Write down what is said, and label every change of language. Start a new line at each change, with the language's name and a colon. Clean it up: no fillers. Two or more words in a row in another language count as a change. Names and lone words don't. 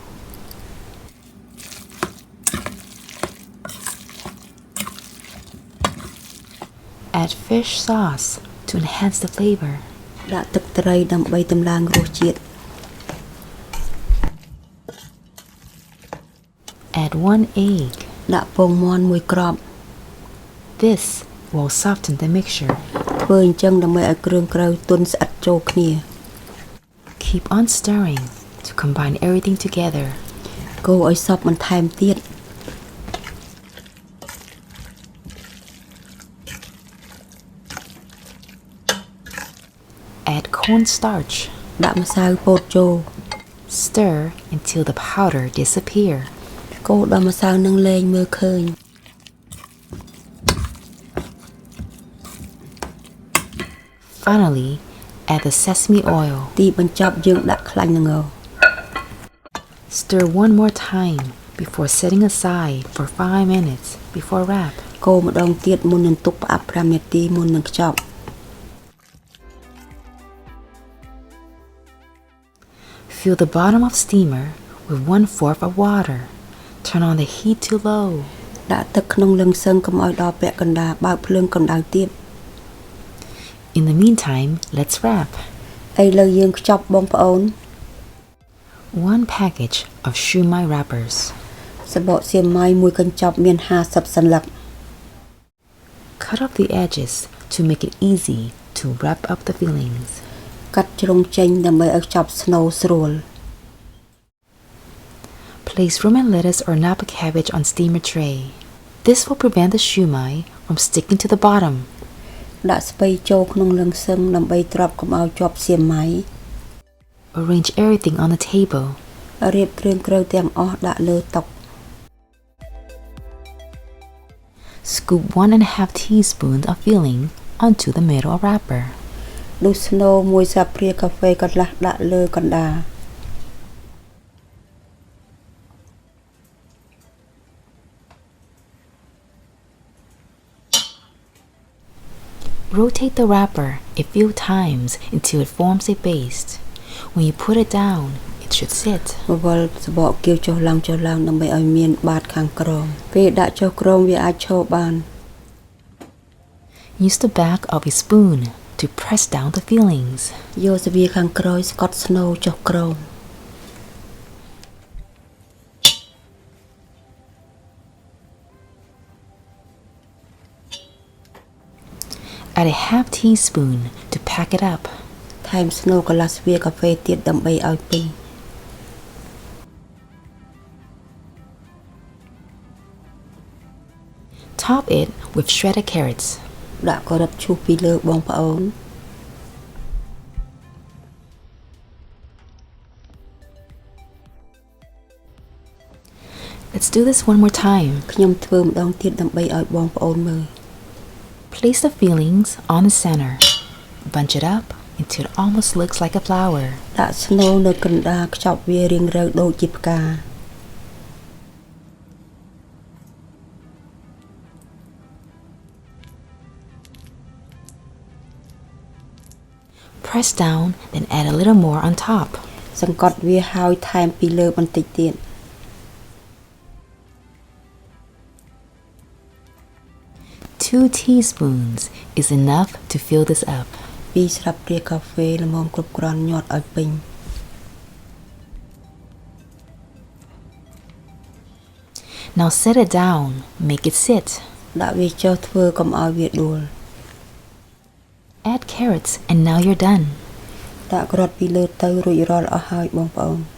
English: Add fish sauce to enhance the flavor.
Khmer: ដាក់ទឹកត្រីដើម្បីតម្លើងរសជាតិ
English: Add 1 egg.
Khmer: ដាក់ពងមាន់1គ្រាប់
English: This will soften the mixture.
Khmer: ធ្វើអញ្ចឹងដើម្បីឲ្យគ្រឿងក្រៅទន់ស្អិតចូលគ្នា
English: Keep on stirring to combine everything together.
Khmer: កូរឲ្យសព្វបន្ថែមទៀត
English: Add cornstarch.
Khmer: ដាក់ម្សៅពោតចូល
English: Stir until the powder disappear.
Khmer: កូរដល់ម្សៅនឹងលែងមើលឃើញ
English: Finally, add the sesame oil.
Khmer: ទីបញ្ចប់យើងដាក់ខ្លាញ់ល្ង
English: Stir one more time before setting aside for 5 minutes before wrap.
Khmer: កូរម្ដងទៀតមុននឹងទុកផ្អាប់5នាទីមុននឹងខ្ចប់
English: Fill the bottom of steamer with 1/4 of water. Turn on the heat to low.
Khmer: ដាក់ទឹកក្នុងលឹងសឹងកុំឲ្យដល់ពាក់កណ្ដាលបើកភ្លើងកម្ដៅទៀត
English: In the meantime, let's wrap.
Khmer: ឥឡូវយើងខ្ចប់បងប្អូន
English: 1 package of Shumai wrappers.
Khmer: សបកសៀមម៉ាយមួយកញ្ចប់មាន50សន្លឹក
English: Cut off the edges to make it easy to wrap up the fillings.
Khmer: កាត់ជ្រុងចេញដើម្បីឲ្យខ្ចប់ស្នូលស្រួល
English: Place romaine lettuce or napa cabbage on steamer tray. This will prevent the shumai from sticking to the bottom.
Khmer: ដាក់ស្ពៃចូលក្នុងលឹងសឹងដើម្បីទ្រាប់កុំឲ្យជាប់សៀមម៉ាយ
English: Arrange everything on the table.
Khmer: រៀបគ្រឿងក្រៅទាំងអស់ដាក់លើតុ
English: Scoop 1.5 teaspoons of filling onto the middle wrapper.
Khmer: ដុសស្នូលមួយស្លាបព្រាកាហ្វេកន្លះដាក់លើកណ្ដាល
English: Rotate the wrapper a few times until it forms a base. When you put it down, it should sit.
Khmer: វល់សបកគៀវចុះឡើងដើម្បីឲ្យមានបាតខាងក្រោមពេលដាក់ចុះក្រោមវាអាចឈរបាន
English: Use the back of a spoon to press down the fillings.
Khmer: យកស្វាខាងក្រោយស្កត់ស្នូលចុះក្រោម
English: Add a half teaspoon to pack it up.
Khmer: ថែមស្នូលកន្លះស្វាកាហ្វេទៀតដើម្បីឲ្យពេញ
English: Top it with shredded carrots.
Khmer: ដាក់ការ៉ុតឈូសពីលើបងប្អូន
English: Let's do this one more time.
Khmer: ខ្ញុំធ្វើម្ដងទៀតដើម្បីឲ្យបងប្អូនមើល
English: Place the fillings on the center. Bunch it up until it almost looks like a flower.
Khmer: ដាក់ស្នូលនៅកណ្ដាលខ្ចប់វារាងរៅដូចជាផ្កា
English: Press down, then add a little more on top.
Khmer: សង្កត់វាហើយថែមពីលើបន្តិចទៀត
English: 2 teaspoons is enough to fill this up.
Khmer: 2 ស្លាបព្រាកាហ្វេល្មមគ្រប់គ្រាន់ញាត់ឲ្យពេញ
English: Now set it down, make it sit.
Khmer: ដាក់វាចុះធ្វើកុំឲ្យវាដួល
English: Add carrots and now you're done.
Khmer: ដាក់គ្រាប់ពីលើទៅរួចរាល់អស់ហើយបងប្អូន